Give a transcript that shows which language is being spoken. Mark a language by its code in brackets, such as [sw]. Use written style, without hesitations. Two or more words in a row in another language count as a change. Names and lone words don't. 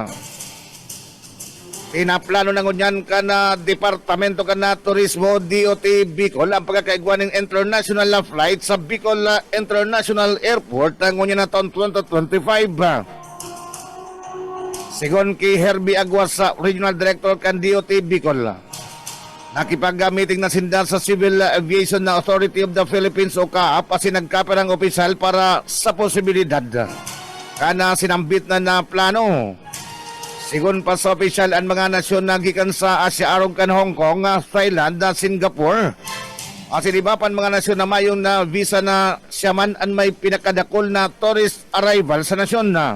[bik] Pinaplano na ngunyan ka na Departamento ka na Turismo DOT Bicol ang pagkakaigwan ng [en] international flight [bik] sa Bicol International Airport na ngunya na taon 2025. Sigon kay Herbie Aguas sa Regional Director kan DOT Bicol. Nakipag-meeting na sinda sa Civil Aviation na Authority of the Philippines o CAAP kasi nagkaperang opisyal para sa posibilidad kana sinambit na plano. Sigon pa sa opisyal ang mga nasyon na gikan sa Asia arog kan Hong Kong, Thailand, Singapore. Kasi diba pan mga nasyon na mayong na visa na siyaman ang may pinakadakol na [en] tourist arrival [bik] sa nasyon na.